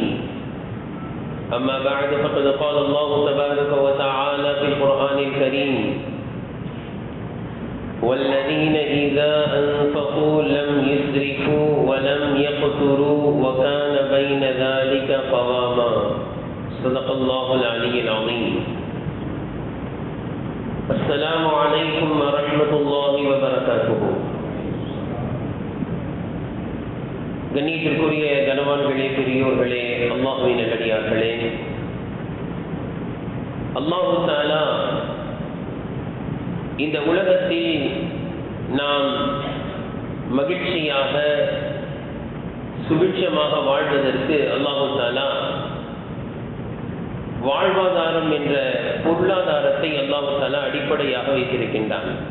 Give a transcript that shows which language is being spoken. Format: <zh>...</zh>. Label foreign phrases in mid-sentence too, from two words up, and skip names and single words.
<ar>أما بعد، فقد قال الله تبارك وتعالى في القرآن الكريم: والذين إذا أنفقوا لم يسرفوا ولم يقتروا وكان بين ذلك قواما. صدق الله العلي العظيم. السلام عليكم ورحمة الله وبركاته.</ar> <ta>கண்ணியத்திற்குரிய கனவான்களே, பெரியோர்களே, அல்லாஹ்வின் நல்லடியார்களே,</ta> <ar>الله تعالى</ar> <ta>இந்த உலகத்தில் நாம் மகிழ்ச்சியாக சுபிட்சமாக வாழ்வதற்கு</ta> <ar>الله تعالى</ar> <ta>வாழ்வாதாரம் என்ற பொருளாதாரத்தை</ta> <ar>الله تعالى</ar> <ta>அடிப்படையாக வைத்திருக்கின்றான்.</ta>